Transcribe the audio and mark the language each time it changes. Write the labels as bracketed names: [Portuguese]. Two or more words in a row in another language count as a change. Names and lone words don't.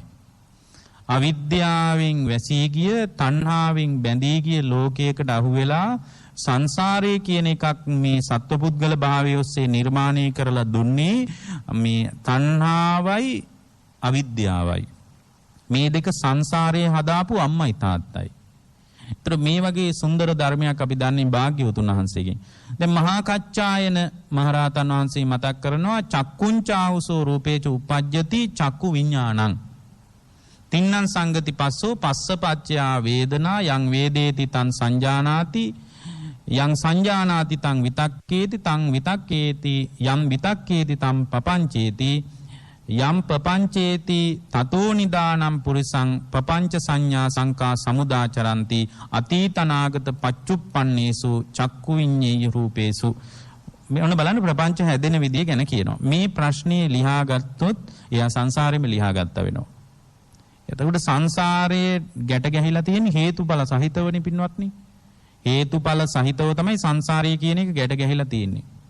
[Sinhala] අවිද්‍යාවෙන් වැසී ගිය තණ්හාවෙන් බැඳී ගිය ලෝකයකට අහු වෙලා සංසාරය කියන එකක් මේ සත්වපුද්ගල භාවය ඔස්සේ නිර්මාණය කරලා දුන්නේ මේ තණ්හාවයි අවිද්‍යාවයි. මේ දෙක සංසාරයේ හදාපු අම්මයි තාත්තයි. ඒතර මේ වගේ සුන්දර ධර්මයක් අපි දන්නේ භාග්‍යවතුන් වහන්සේගෙන්. දැන් මහා කච්චායන මහරහතන් වහන්සේ මතක් කරනවා [Pali] චක්කුංචාහුසෝ රූපේච උපජ්ජති චක්කු විඥානං. තින්නං සංගති පස්සෝ පස්සපච්චයා වේදනා යං වේදේති තං සංජානාති යං සංජානාති තං විතක්කේති තං විතක්කේති යම් විතක්කේති තං පපංචේති යම් පපංචේති තතෝ නිදානම් පුරිසං පපංච සංඥා සංකා සමුදාචරಂತಿ අතීතනාගත පච්චුප්පන්නේසු චක්කු විඤ්ඤේය රූපේසු. [Sinhala] මේ ඔන්න බලන්න ප්‍රපංච හැදෙන විදිය ගැන කියනවා. මේ ප්‍රශ්නේ ලියා ගත්තොත් එයා සංසාරෙම ලියා ගත්තා වෙනවා. එතකොට සංසාරයේ ගැට ගැහිලා තියෙන හේතුඵල සහිතවනේ පින්වත්නි. හේතුඵල සහිතව තමයි සංසාරය කියන එක ගැට ගැහිලා තියෙන්නේ.